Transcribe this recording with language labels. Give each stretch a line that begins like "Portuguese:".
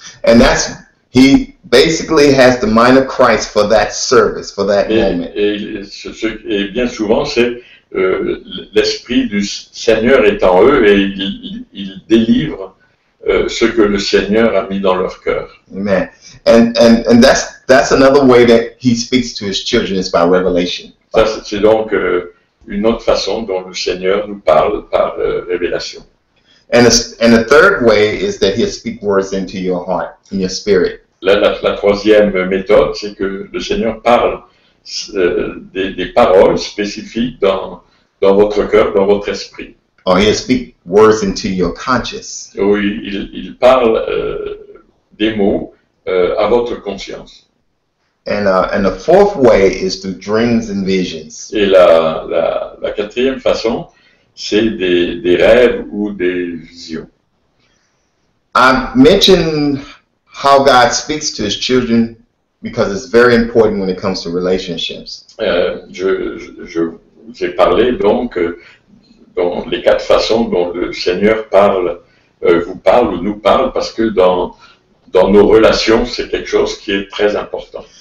English: And he basically has the mind of Christ for that service, for that moment.
French: Et bien souvent, c'est l'Esprit du Seigneur est en eux et ils délivrent ce que le Seigneur a mis dans leur cœur. Amen.
English: And that's another way that He speaks to His children is by revelation.
French: Ça, c'est donc une autre façon dont le Seigneur nous parle par révélation.
English: And the third way is that He'll speak words into your heart, in your spirit.
French: La troisième méthode, c'est que le Seigneur parle des paroles spécifiques dans votre cœur, dans votre esprit.
English: Or He'll speak words into your conscience.
French: Où il parle des mots à votre conscience.
English: And the fourth way is through dreams and visions.
French: Et la quatrième façon, c'est des rêves ou des visions.
English: I mentioned how God speaks to His children because it's very important when it comes to relationships.
French: Je vous ai parlé donc dans les 4 façons dont le Seigneur vous parle ou nous parle, parce que dans nos relations, c'est quelque chose qui est très important.